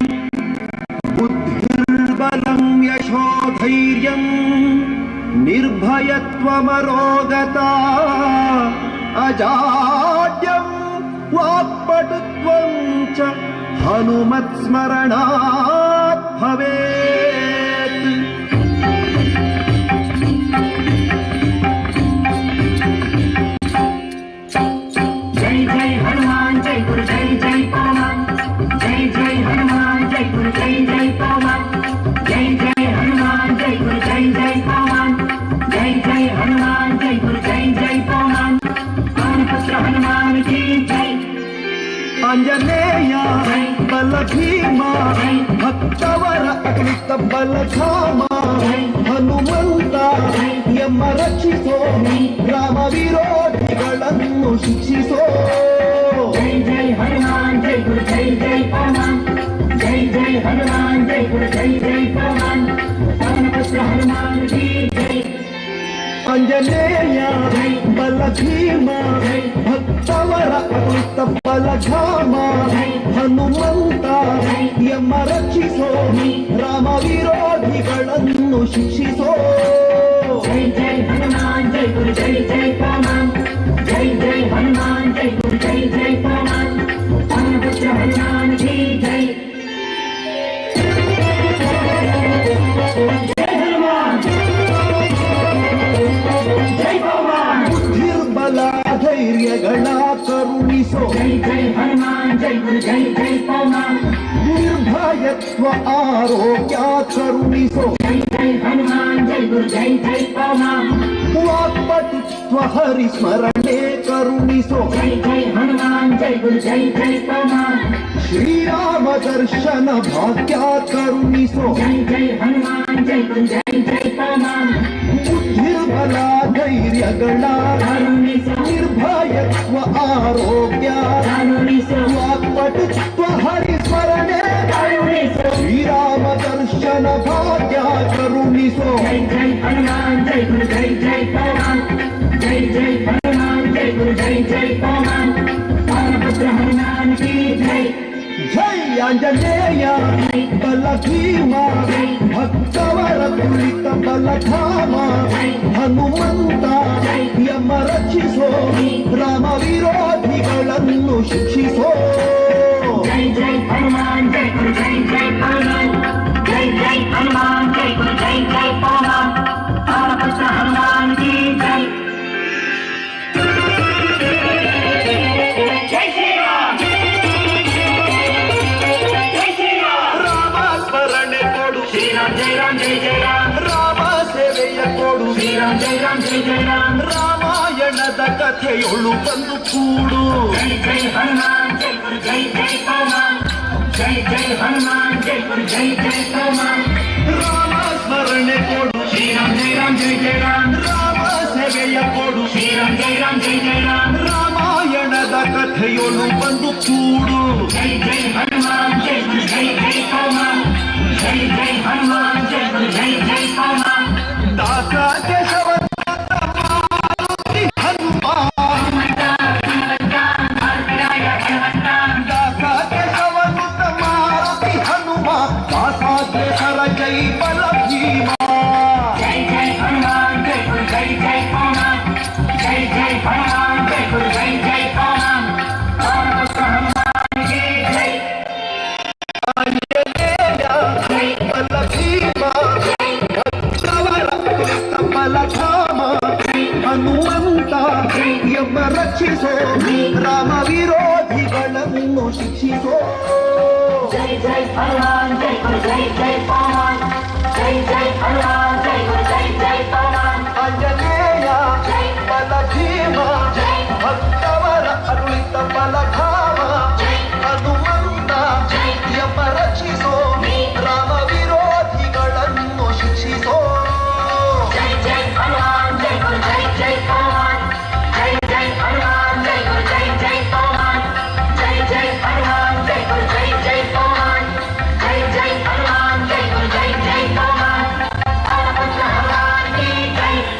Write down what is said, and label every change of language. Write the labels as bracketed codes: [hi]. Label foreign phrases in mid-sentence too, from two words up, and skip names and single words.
[sa] बुद्धिर्बलं यशोधैर्यं निर्भयत्वमरोगता अजाड्यं वाक्पटुत्वं च हनुमत्स्मरणात् भवेत्। [hi] जय जय हनुमान जय गुरु जय जय पवन। जय जय हनुमान जय गुरु जय जय पवन। जय जय हनुमान जय गुरु जय जय पवन। जय जय हनुमान जय गुरु जय जय पवन। पवन पुत्र हनुमान की जय। [kn] ಆಂಜನೇಯ ಬಲ ಭೀಮಾ ಭಕ್ತವರ ಅಕೃತ ಬಲ ಧಾಮಾ ಹನುಮಂತ ಎಮ್ಮ ರಕ್ಷಿಸೋ ರಾಮ ವಿರೋಧಿಗಳನ್ನು ಶಿಕ್ಷಿಸೋ. [hi] जय जय हनुमान जय गुरु जय जय पवन। जय जय हनुमान जय गुरु जय जय पवन। पवन पुत्र हनुमान की जय। [kn] ಆಂಜನೇಯ ಬಲ ಭೀಮ ಭಕ್ತವರ ಅಕೃತ ಬಲ ಧಾಮ ಹನುಮಂತ ಎಮ್ಮ ರಕ್ಷಿಸೋ ರಾಮ ವಿರೋಧಿಗಳನ್ನು ಶಿಕ್ಷಿಸೋ. [hi] जय जय हनुमान जय गुरु जय जय पवन। जय जय हनुमान जय गुरु जय जय पवन। पवन पुत्र हनुमान की जय। जय हनुमान। जय जय हनुमान जय गुरु जय जय पवन [kn] ನಿರ್ಭಯತ್ವ ಆರೋಗ್ಯ ಕರುಣಿಸೋ [hi] जय जय हनुमान जय गुरु जय जय पवन [kn] ವಾಕ್ಪಟುತ್ವ ಹರಿಸ್ಮರಣೆ ಕರುಣಿಸೋ [hi] जय जय हनुमान जय गुरु जय जय पवन [kn] ಶ್ರೀರಾಮ ದರ್ಶನ ಭಾಗ್ಯ ಕರುಣಿಸೋ [hi] जय जय हनुमान जय गुरु जय जय पवन [kn] ಬುದ್ಧಿರ್ಬಲ ಧೈರ್ಯಗಳ करुणिसो ನಿರ್ಭಯತ್ವ ಆರೋಗ್ಯ करुणिसो ವಾಕ್ಪಟುತ್ವ ಹರಿಸ್ಮರಣೆ करुणिसो ಶ್ರೀರಾಮ ದರ್ಶನ ಭಾಗ್ಯ ಕರುಣಿಸೋ [hi] जय जय हनुमान जय गुरु जय जय पवन जय जय हनुमान जय गुरु जय जय पवन पवनपुत्र हनुमान की जय [kn] ಜೈ ಆಂಜನೇಯ ಬಲ ಭೀಮ ಭಕ್ತವರ ತುಳಿತ ಬಲಧಾಮ ಹನುಮಂತ ಯಮ ರಕ್ಷಿಸೋ ರಾಮ ವಿರೋಧಿಗಳನ್ನು ಶಿಕ್ಷಿಸೋ [hi] जय जय हनुमान जय गुरु जय जय पवन जय जय हनुमान जय गुरु जय जय पवन पवनपुत्र हनुमान की जय जय श्री राम जय श्री राम [kn] ರಾಮ ಸ್ಮರಣೆ ಕೊಡು [hi] श्री राम जय जय राम [kn] ರಾಮ ಸೇವೆಯ ಕೊಡು [hi] श्री राम जय जय राम [kn] ರಾಮಾಯಣದ ಕಥೆಯೊಳು ಬಂದು ಕೂಡು [hi] जय जय हनुमान जय गुरु जय जय पवन जय जय हनुमान जय गुरु जय जय पवन [kn] ರಾಮ ಸ್ಮರಣೆ ಕೊಡು [hi] श्री राम जय राम [kn] ರಾಮ ಸೇವೆಯ ಕೊಡು [hi] श्री राम जय राम [kn] ರಾಮಾಯಣದ ಕಥೆಯೊಳು ಬಂದು ಕೂಡು [hi] जय जय हनुमान जय गुरु जय जय पवन जय जय हनुमान जय गुरु जय जय पवन [kn] ದಾಸ ಕೇಶವ ಮಾರುತಿ ಹನುಮ ದಾಸ ಕೇಶವನುತ ಮಾರುತಿ ಹನುಮ ದಾಸಾದೇಶರ ಜೈ ಬಲ ಭೀಮ [hi] जय जय हनुमान जय गुरु जय जय पवन जय जय हनुमान जय गुरु जय जय पवन पवनपुत्र हनुमान की जय [kn] ಆಂಜನೇಯ ಬಲ ಭೀಮ ಭಕ್ತವರ ತುಳಿತ ಬಲಧಾಮ ಹನುಮಂತ ಯಮ ರಕ್ಷಿಸೋ ರಾಮ ವಿರೋಧಿಗಳನ್ನು ಶಿಕ್ಷಿಸೋ [hi] जय जय हनुमान जय गुरु जय जय पवन जय जय हनुमान जय गुरु जय जय पवन [kn] ಆಂಜನೇಯ ಬಲ ಭೀಮ ಭಕ್ತವರ ಅರುಳಿತ ಬಲಧಾಮ ಹನುಮಂತ ಯಮ ರಕ್ಷಿಸೋ ರಾಮ ವಿರೋಧಿಗಳನ್ನು ಶಿಕ್ಷಿಸೋ [hi] जय जय हनुमान जय गुरु जय जय पवन जय जय हनुमान जय गुरु जय जय पवन जय जय हनुमान जय गुरु जय जय पवन जय जय हनुमान जय गुरु जय जय पवन पवनपुत्र हनुमान की जय